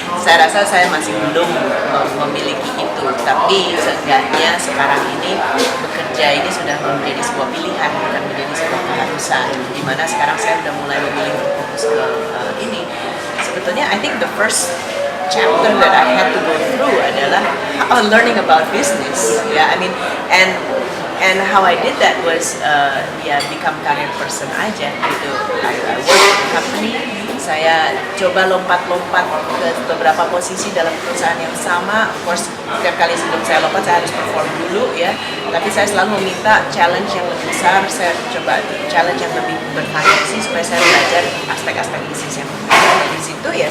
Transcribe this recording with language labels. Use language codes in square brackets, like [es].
[id] Saya rasa saya masih belum memiliki itu, tapi seenggaknya sekarang ini bekerja ini sudah menjadi sebuah pilihan, bukan menjadi sebuah keharusan. Dimana sekarang saya sudah mulai memilih untuk fokus ke ini. [en] Sebetulnya I think the first chapter that I had to go through [id] adalah [en] learning about business. Yeah, I mean, and how I did that was become career person aja gitu. I work in a company, [id] saya coba lompat-lompat ke beberapa posisi dalam perusahaan yang sama. Of course, setiap kali sebelum saya lompat saya harus perform dulu ya. Tapi saya selalu meminta challenge yang lebih besar. Saya coba challenge yang lebih bervariasi supaya saya belajar aspek-aspek bisnis yang ada di situ ya.